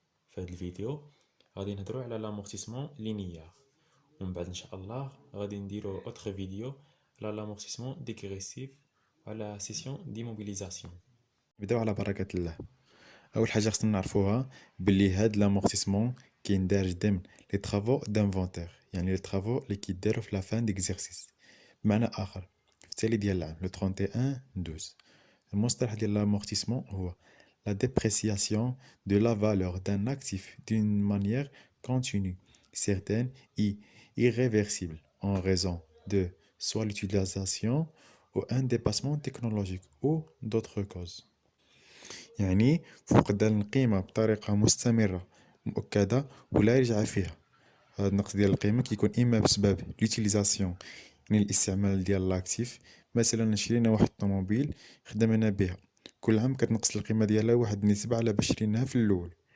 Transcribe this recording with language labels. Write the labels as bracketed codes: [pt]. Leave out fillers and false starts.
[ar] في هذا الفيديو غادي نهضروا على لامورتيسمون لينيير، ومن بعد إن شاء الله غادي نديروا اوتر فيديو على لامورتيسمون ديغريسيف وعلى سيسيون ديموبيليزاسيون. نبداو على بركة الله. اول حاجه خصنا نعرفوها بلي هاد لامورتيسمون كيندارج ضمن لي طرافو دانفونتير، يعني لي طرافو اللي كيداروا في لا فان ديكزيرسيس. بمعنى اخر في التالي ديال العام لو 31 12 المصطلح ديال لامورتيسمون هو [fr] la dépréciation de la valeur d'un actif d'une manière continue, certaine et irréversible en raison de soit l'utilisation ou un dépassement technologique ou d'autres causes. [ar] يعني فقدان القيمة بطريقة مستمرة مؤكدة ولا يرجع فيها. هذا النقص ديال القيمة كيكون إما بسبب لوتيليزاسيون، يعني الاستعمال ديال لاكتيف. مثلا شرينا واحد الطوموبيل خدمنا بها، كل عام كتنقص القيمة ديالها واحد النسبة على باش شريناها في الأول.